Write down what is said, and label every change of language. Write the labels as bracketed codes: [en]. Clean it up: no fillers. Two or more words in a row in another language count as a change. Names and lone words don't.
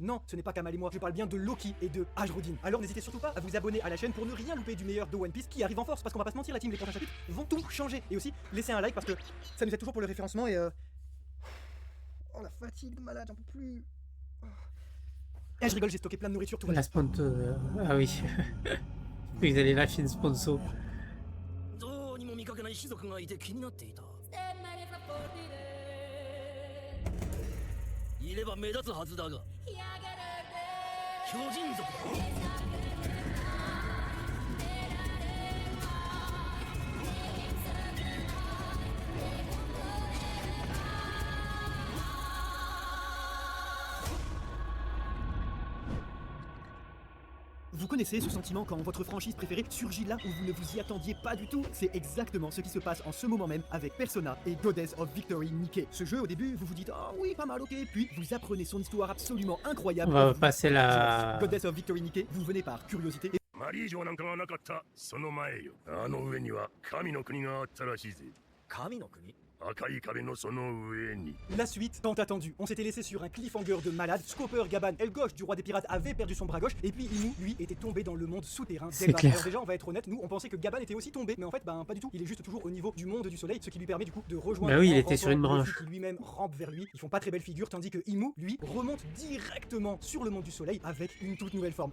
[fr] Non, ce n'est pas Kamal et moi, je parle bien de Loki et de Ajrodin. Alors n'hésitez surtout pas à vous abonner à la chaîne pour ne rien louper du meilleur de One Piece qui arrive en force, parce qu'on va pas se mentir, la team, les prochains chapitres vont tout changer. Et aussi, laissez un like parce que ça nous aide toujours pour le référencement et Oh la fatigue de malade, j'en peux plus. Eh, je rigole, j'ai stocké plein de nourriture, tout va La bien. sponsor... Ah oui. Ils allaient lâcher une sponsor. [ja] どうにも見かけない種族がいて気になっていた。いれば目立つはずだが。巨人族だ。 [fr] Vous connaissez ce sentiment quand votre franchise préférée surgit là où vous ne vous y attendiez pas du tout? C'est exactement ce qui se passe en ce moment même avec Persona et Goddess of Victory Nikke. Ce jeu, au début, vous vous dites « Ah oui, pas mal, ok », puis vous apprenez son histoire absolument incroyable. On va et vous- passer la... Goddess of Victory Nikke, vous venez par curiosité [ja] マリー城なんかがなかったその前よ。あの上には神の国があったらしいぜ。神の国。赤い壁のその上に。 [fr] La suite, tant attendue. On s'était laissé sur un cliffhanger de malade. Scopper, Gaban, aile gauche du roi des pirates, avait perdu son bras gauche. Et puis Inu, lui, était tombé dans le monde souterrain. C'est d'Elbaf. clair. Alors déjà, on va être honnête, nous, on pensait que Gaban était aussi tombé. Mais en fait, ben pas du tout. Il est juste toujours au niveau du monde du soleil, ce qui lui permet du coup de rejoindre. Bah oui, il en était sur rampant une Luffy branche. qui lui-même rampe vers lui. Ils font pas très belle figure, tandis que Imu, lui, remonte directement sur le monde du soleil avec une toute nouvelle forme.